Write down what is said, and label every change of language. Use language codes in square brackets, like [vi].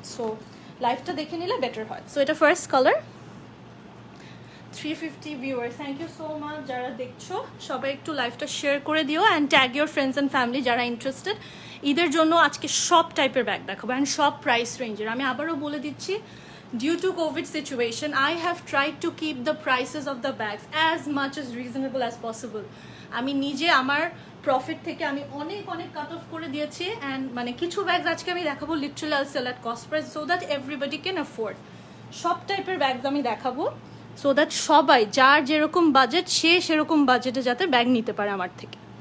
[bn] So লাইভটা দেখে নিলে বেটার হয়। সো এটা first colour. 350 viewers, [en] Thank you so much. [bn] যারা দেখছো সবাই একটু লাইভটা শেয়ার করে দিও [en] and tag your friends and family [bn] যারা ইন্টারেস্টেড। ঈদের জন্য আজকে সব টাইপের ব্যাগ দেখাবো অ্যান্ড সব প্রাইস রেঞ্জের। আমি আবারও বলে দিচ্ছি, [en] due to COVID situation, I have tried to keep the prices of the bags as much as reasonable as possible. [bn] আমি নিজে আমার প্রফিট থেকে আমি অনেক কাট অফ করে দিয়েছি অ্যান্ড মানে কিছু ব্যাগস আজকে আমি দেখাবো [en] Literally all sell at cost price so that everybody can afford. [bn] সব টাইপের ব্যাগস আমি দেখাবো [en] so that [bn] সবাই যার যেরকম বাজেট সে সেরকম বাজেটে যাতে ব্যাগ নিতে পারে আমার থেকে।